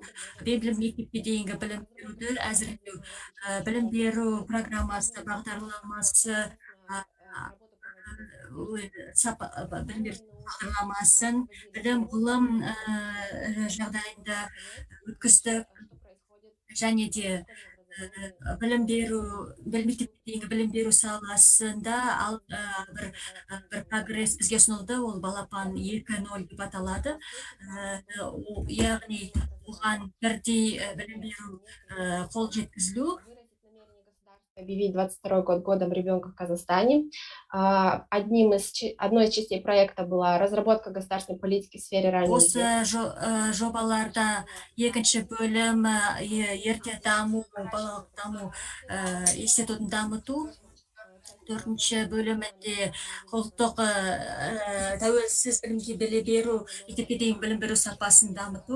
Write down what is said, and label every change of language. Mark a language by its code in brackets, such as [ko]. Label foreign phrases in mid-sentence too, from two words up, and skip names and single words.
[kk] Білім мектепке дейінгі білім беруді әзірлеу, білім беру программасы, бағдарламасы білім беру бағдарламасын білім ғылым жағдайында өткіздік және де білім беру мектепке дейінгі білім беру саласында бір прогресс бізге ұсынылды, ол балапан 2.0 деп аталады. Яғни оған бірдей білім беру қол жеткізілу. [ru] Объявить 22 год годом ребенка в Казахстане. Одной из частей проекта была разработка государственной политики в сфере раннего детства. [kk] Осы жобаларда екінші бөлім ерте даму, балалық даму институтын дамыту. Төртінші бөлімінде ұлттық тәуелсіз білімге беру, мектепке дейінгі білім беру сапасын дамыту.